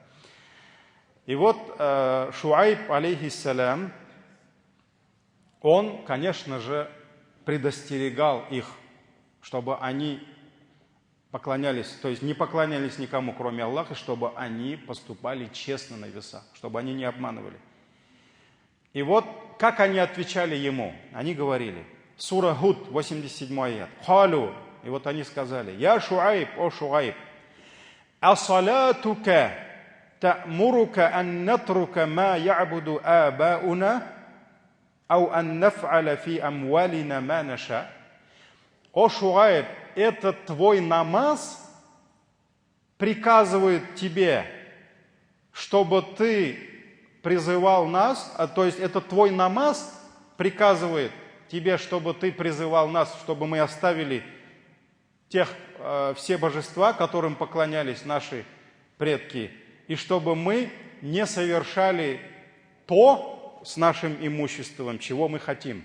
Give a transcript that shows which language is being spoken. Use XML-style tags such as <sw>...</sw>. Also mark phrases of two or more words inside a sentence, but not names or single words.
<ru>И вот Шуайб, алейхиссалям, он, конечно же, предостерегал их, чтобы они поклонялись, то есть не поклонялись никому, кроме Аллаха, чтобы они поступали честно на весах, чтобы они не обманывали. И вот, как они отвечали ему? Они говорили, сура Худ, 87 аят, «Халю», и вот они сказали,</ru> <ar>«يا شعيب,</ar> <ru>о Шуайб,</ru> <ar>أصلاتك تأمرك أن نترك ما يعبد آباؤنا أو أن نفعل في أموالنا ما نشاء.</ar> <ru>О Шуайб, этот твой намаз приказывает тебе, чтобы ты призывал нас, то есть этот твой намаз приказывает тебе, чтобы ты призывал нас, чтобы мы оставили все божества, которым поклонялись наши предки, и чтобы мы не совершали то с нашим имуществом, чего мы хотим.</ru>